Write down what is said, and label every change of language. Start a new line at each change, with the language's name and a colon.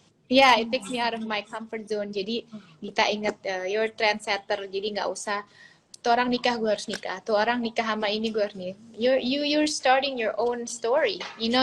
English: Yeah, it takes me out of my comfort zone.
Indonesian: Jadi kita ingat
English: you're trendsetter.
Indonesian: Jadi nggak usah tuh orang nikah gue harus nikah, tuh orang nikah sama ini gue harus nih.
English: You're starting your own story, you know.